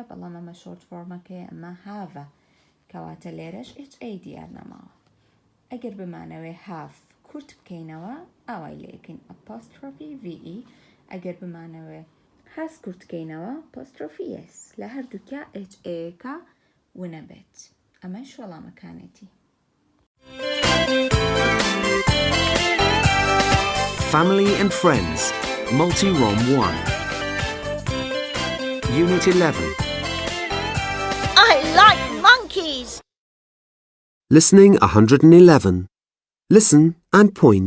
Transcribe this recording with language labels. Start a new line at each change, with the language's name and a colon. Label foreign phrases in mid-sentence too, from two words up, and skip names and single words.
Central Kurdish: بەڵام ئەمە
English: short formەکەیە،
Central Kurdish: ئەمە هاڤە. کەواتە لێرەش HA دیار نەماوە. ئەگەر بمانەوێ have کورت بکەینەوە، ئاوای لێکەین
English: apostrophe VE.
Central Kurdish: ئەگەر بمانەوێ هاس کورت بکەینەوە
English: apostrophe S.
Central Kurdish: لە هەردووکە HA-کە ونە بێت. ئەمەش وەڵامەکانێتی.
English: Family and Friends, Multi-ROM 1. Unit 11. I like monkeys. Listening 111. Listen and point.